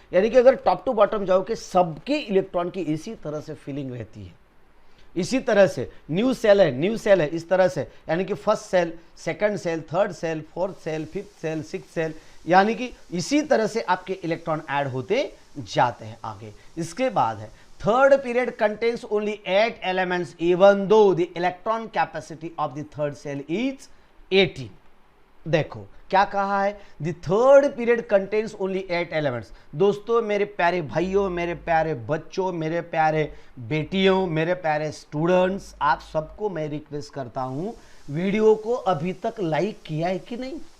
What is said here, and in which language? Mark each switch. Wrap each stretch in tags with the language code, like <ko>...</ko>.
<hi>यानी कि अगर टॉप टू बॉटम जाओगे सबके इलेक्ट्रॉन की इसी तरह से फीलिंग रहती है। इसी तरह से न्यू सेल है इस तरह से, यानी कि first cell, second cell, third cell, fourth cell, fifth cell, sixth cell, यानी कि इसी तरह से आपके इलेक्ट्रॉन ऐड होते जाते हैं आगे। इसके बाद है</hi> <en>third period contains only 8 elements even though the electron capacity of the third cell is 18.</en> <hi>देखो क्या कहा है,</hi> <en>The third period contains only 8 elements.</en> <hi>दोस्तों, मेरे प्यारे भाइयों, मेरे प्यारे बच्चों, मेरे प्यारे बेटियों, मेरे प्यारे स्टूडेंट्स, आप सबको मैं रिक्वेस्ट करता हूं, वीडियो को अभी तक लाइक किया है कि नहीं?</hi>